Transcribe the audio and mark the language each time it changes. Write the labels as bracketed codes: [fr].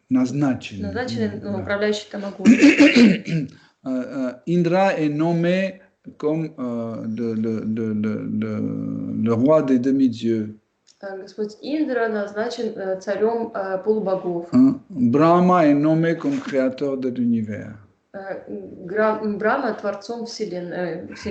[ru] Назначенный управляющий Тамагуной. [fr] Indra est nommé comme le roi des demi-dieux. [ru] Господь Индра назначен царем полубогов. [fr] Brahma est nommé comme créateur de l'univers. [ru] Брахма творцом Вселенной.